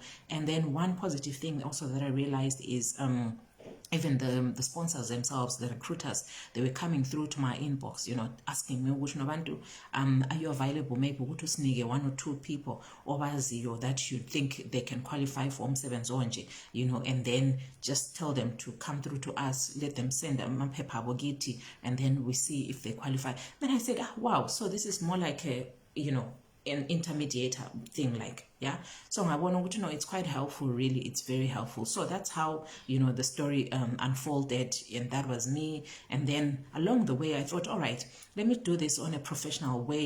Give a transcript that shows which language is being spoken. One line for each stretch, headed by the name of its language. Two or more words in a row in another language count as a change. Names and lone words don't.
English: And then one positive thing also that I realized is even the sponsors themselves, the recruiters, they were coming through to my inbox, asking me, are you available? Maybe one or two people that you think they can qualify for
Zulu: umsebenzi onje,
English: and then just tell them to come through to us, let them send
Zulu: amaphepha abogiti,
English: and then we see if they qualify. Then I said, wow, so this is more like a, an intermediator thing, like, yeah. So I want to know, it's quite helpful, really. It's very helpful. So that's how, the story unfolded, and that was me. And then along the way, I thought, all right, let me do this on a professional way.